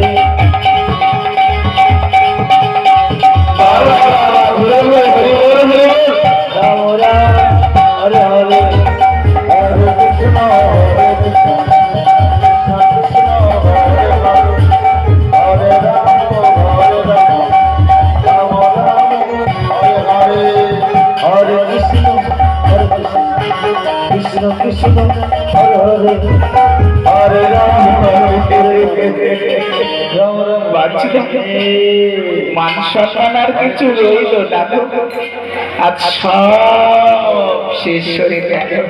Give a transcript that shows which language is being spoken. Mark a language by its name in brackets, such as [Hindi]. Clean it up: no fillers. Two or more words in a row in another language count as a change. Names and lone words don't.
[Sanskrit] রাম রাম হরে হরে হরে কৃষ্ণ কৃষ্ণ কৃষ্ণ হরে হরে হরে রাম রাম রাম হরে হরে হরে কৃষ্ণ কৃষ্ণ কৃষ্ণ হরে হরে হরে রাম রাম রাম [Bangla] বাঁচি মান সম্মান আর কিছু রইল না গো। আজ সব শেষ হয়ে গেল।